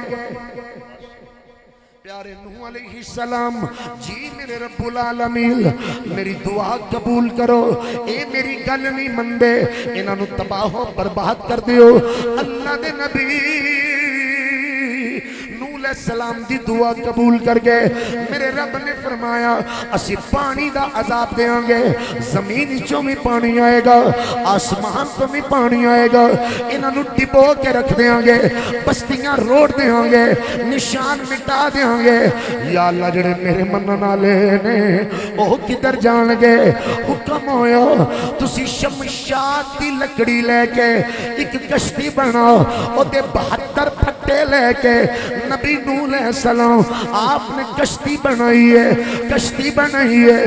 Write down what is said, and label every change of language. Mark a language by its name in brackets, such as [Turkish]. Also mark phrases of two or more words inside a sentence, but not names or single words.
[Punjabi] پیارے نوح علیہ السلام جی میرے رب العالمین میری دعا قبول کرو اے میری گل نہیں مندے انہاں نو تباہ و برباد کر دیو اللہ دے نبی نوح علیہ السلام دی دعا قبول کر گئے. میرے رب نے فرمایا اسی پانی دا عذاب دیاں گے, زمین چوں بھی پانی آئے گا, آسمان تو بھی پانی آئے گا, انہوں ڈبو کے رکھ دیاں گے, بستیاں روڑ دیاں گے, نشان مٹا دیاں گے. یا اللہ جڑے میرے منن والے نے وہ کدھر جان گے؟ حکم ہویا تسی شمشاد دی لکڑی لے کے ایک کشتی بناؤ, او دے 72 پھٹے لے کے نبی نوح علیہ السلام آپ نے کشتی بنائی ہے, کشتی بنائی ہے.